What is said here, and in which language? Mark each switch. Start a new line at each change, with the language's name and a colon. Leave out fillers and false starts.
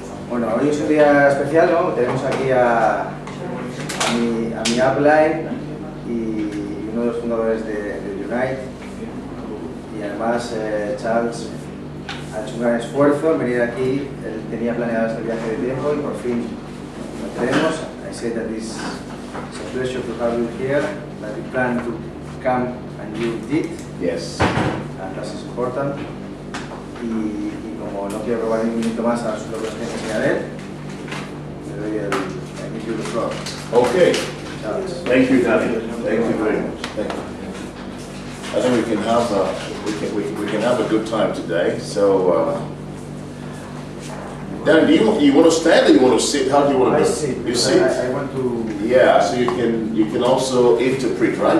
Spanish: Bueno, hoy es un día especial, ¿no? Tenemos aquí a mi upline y uno de los fundadores de Unite, y además Charles ha hecho un gran esfuerzo en venir aquí. Él tenía planeado este viaje de tiempo y por fin lo tenemos.
English: I say that it's a pleasure to have you here, that you planned to come and you did. Yes. And that is important.
Spanish: Y como no quiero robar ni un minuto más a lo que os tengo que enseñar él, le doy el
English: give you the floor. Okay. Charles. Thank you, Danny. Thank you very much. Thank you. I think we can have we can have a good time today. So, Danny, do you want to stand or you want to sit? How do you want to do it? sit. You sit. I want to. Yeah. So you can also interpret, right?